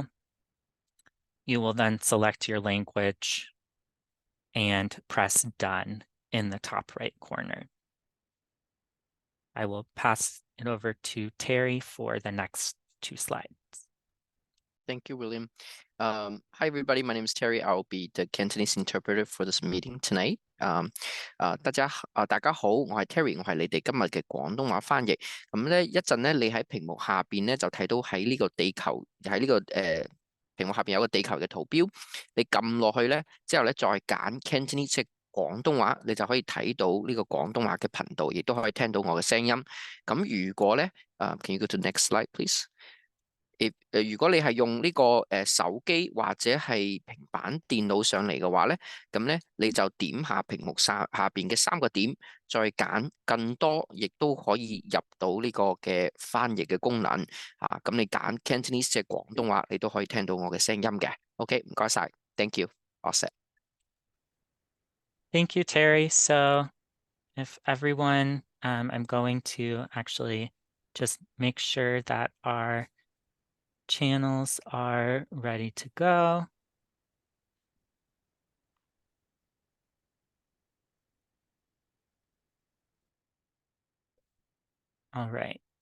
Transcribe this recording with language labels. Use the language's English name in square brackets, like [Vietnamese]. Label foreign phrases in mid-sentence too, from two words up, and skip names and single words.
[English] You will then select your language and press done in the top right corner. I will pass it over to Terry for the next two slides. Thank you, William. Hi, everybody. My name is Terry. I'll be the Cantonese interpreter for this meeting tonight. [Cantonese] 大家好，我係 Terry，我係你哋今日嘅廣東話翻譯。咁咧一陣咧，你喺屏幕下邊咧就睇到喺呢個地球喺呢個屏幕下邊有個地球嘅圖標，你撳落去咧之後咧再揀 Cantonese 即係廣東話，你就可以睇到呢個廣東話嘅頻道，亦都可以聽到我嘅聲音。咁如果咧 [English] can you go to next slide, please？ [Cantonese] 如果你係用呢個手機或者係平板電腦上嚟嘅話咧，咁咧你就點下屏幕下邊嘅三個點，再揀更多，亦都可以入到呢個嘅翻譯嘅功能啊。咁你揀 Cantonese 即係廣東話，你都可以聽到我嘅聲音嘅。OK，唔該晒 ， [English] Thank you，all set。 Thank you, Terry. So if everyone, I'm going to actually just make sure that our channels are ready to go. All right.